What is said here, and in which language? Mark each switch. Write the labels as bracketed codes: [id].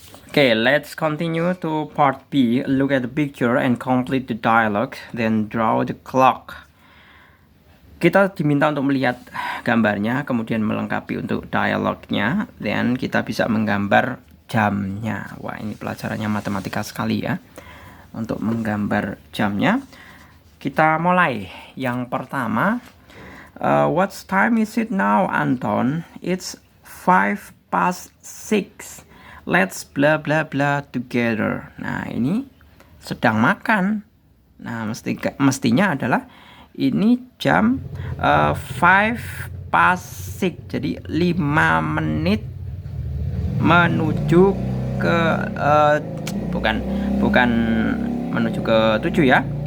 [en] Oke, let's continue to part B. Look at the picture and complete the dialogue, then draw the clock. [id] Kita diminta untuk melihat gambarnya, kemudian melengkapi untuk dialognya, dan kita bisa menggambar jamnya. Wah, ini pelajarannya matematika sekali ya. Untuk menggambar jamnya, kita mulai. Yang pertama, [en] what time is it now, Anton? It's 6:05. Let's bla bla bla together. [id] Nah, ini sedang makan. Nah, mestinya adalah ini jam 5:06. Jadi 5 menit menuju ke bukan menuju ke 7 ya.